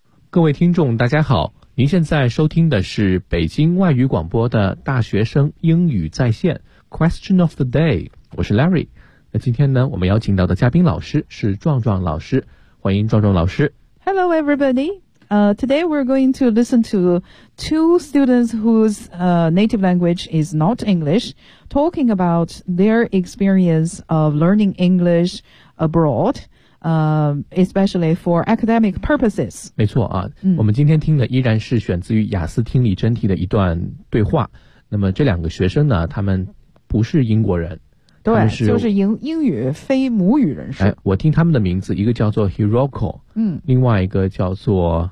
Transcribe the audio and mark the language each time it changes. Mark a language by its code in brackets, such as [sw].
[zh] 各位听众大家好，您现在收听的是北京外语广播的大学生英语在线 Question of the day， 我是 Larry。那今天呢，我们邀请到的嘉宾老师是壮壮老师，欢迎壮壮老师。 [en] Hello everybody、today we're going to listen to two students whose、native language is not English talking about their experience of learning English abroadespecially for academic purposes. [zh] 没错啊、嗯、我们今天听的依然是选自于雅思听力真题的一段对话。那么这两个学生呢，他们不是英国人。对，他们是就是 英语非母语人士、哎。我听他们的名字，一个叫做 Hiroko,、嗯、另外一个叫做